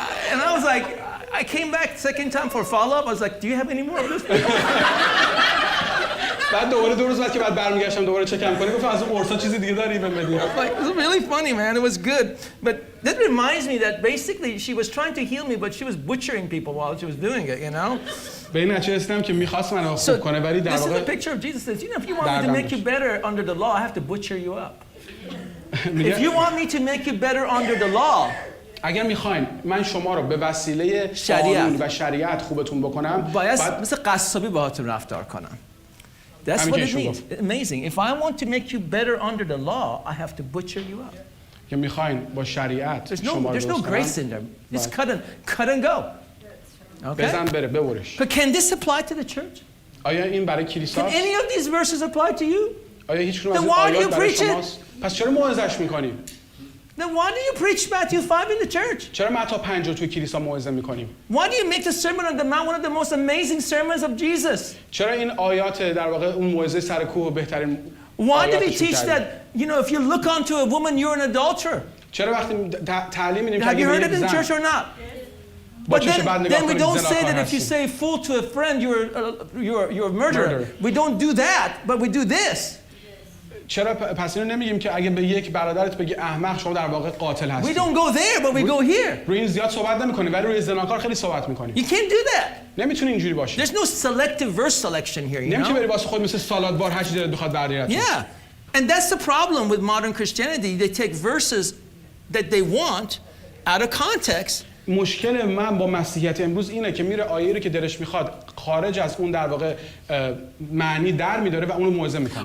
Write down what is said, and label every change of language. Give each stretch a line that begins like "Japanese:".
English: And I was like, I came back second time for follow-up. I was like, do you have any more of this?
Persian: بعد دوباره 2 روز بعد که بعد برمیگشتم دوباره چکم کنی گفتم از اون قرصا چیزی دیگه داری بهم بدی.
English: Like, it was really funny, man. It was good. But that reminds me that basically she was trying to heal me, but she was butchering people while she was doing it, you know?
Persian: به این نتیجه رسیدم که می‌خواست منو خوب کنه ولی در واقع
English: This is a picture of Jesus says, you know, if you want me to make you better under the law, I have to butcher you up. If you want me to make you better under the law,
Persian: اگر میخواین من شما رو به وسیله قانون و شریعت خوبتون بکنم باید مثل قصابی باهاتون رفتار کنم.
English: That's what it means. Amazing. If I want to make you better under the law, I have to butcher you up.
Persian: که میخواین با شریعت شما رو
English: There's no grace in there. It's cut and go. Okay?
Persian: بزن بره ببرش.
English: But can this apply to the church?
Persian: آیا این برای کلیسا؟
English: Can any of these verses apply to you?
Persian: آیا هیچ کدوم از این آیات برای شماست؟ پس چرا موعظه‌اش میکنیم؟
English: Then why do you preach Matthew 5 in the church?
Persian: چرا متی 5 رو توی کلیسا موعظه میکنیم؟
English: Why do you make the Sermon on the Mount one of the most amazing sermons of Jesus?
Persian: چرا این آیات در واقع اون موعظه سر کوه بهترین
English: Why do we teach that, you know, if you look onto a woman, you're an adulterer?
Persian: چرا وقتی تعلیم میدیم که
English: Have you
Persian: اگه
English: heard it in church or not? But then we don't say that if you say fool to a friend, you're a murderer. We don't do that, but we do this.
Persian: چرا پس اینو نمیگیم که اگه به یک برادرت بگی احمق شما در واقع قاتل هستی.
English: We don't go there, but we go here.
Persian: روی این زیاد صحبت نمی‌کنیم ولی روی زناکار خیلی صحبت می‌کنیم.
English: You can't do that.
Persian: نمیتونی اینجوری باشی.
English: There's no selective verse selection here, you know?
Persian: نمیشه بری واسه خود مثل سالاد بار هر چیزی دلت بخواد برداری.
English: Yeah. And that's the problem with modern Christianity. They take verses that they want out of context.
Persian: مشکل من با مسیحیت امروز اینه که میره آیه‌ای رو که دلش میخواد خارج از اون در واقع معنی در میداره و اونو موعظه میکنه.